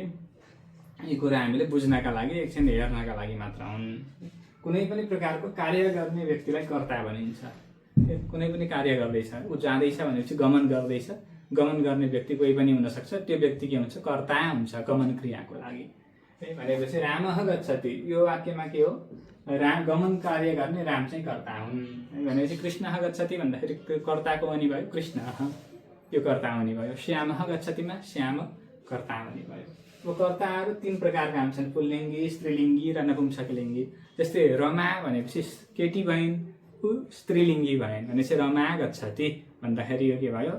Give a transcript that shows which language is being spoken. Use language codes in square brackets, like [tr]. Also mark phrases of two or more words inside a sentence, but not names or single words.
[ne] यी कुरा हामीले बुझ्नका लागि, एकछिन हेर्नका लागि मात्र हुन्। कुनै पनि प्रकारको कार्य गर्ने व्यक्तिलाई कर्ता भनिन्छ। कुनै पनि कार्य गर्दैछ, ऊ जाँदैछ भनेपछि गमन गर्दैछ, गमन गर्ने व्यक्ति कोही पनि हुनसक्छ, त्यो व्यक्ति के हुन्छ? कर्ता हुन्छ गमन क्रियाको लागि है। [sa] भनेपछि रामः गच्छति, [ne] यो वाक्यमा के हो? गमन कार्य गर्ने राम चाहिँ कर्ता हुन्। भनेपछि [sa] कृष्णः गच्छति [ne] भन्दाखेरि कर्ताको हुने भयो कृष्ण, यो कर्ता हुने भयो। [sa] श्यामः गच्छतिमा [ne] श्याम कर्ता हुने भयो। अब कर्ताहरू 3 प्रकारका हुन्छन्, पुल्लिङ्गी, स्त्रीलिङ्गी र नपुंसकलिङ्गी। जस्तै रमा भनेपछि केटी भइन्, ऊ स्त्रीलिङ्गी भइन् भनेपछि [sa] रमा गच्छति [ne] भन्दाखेरि यो के भयो?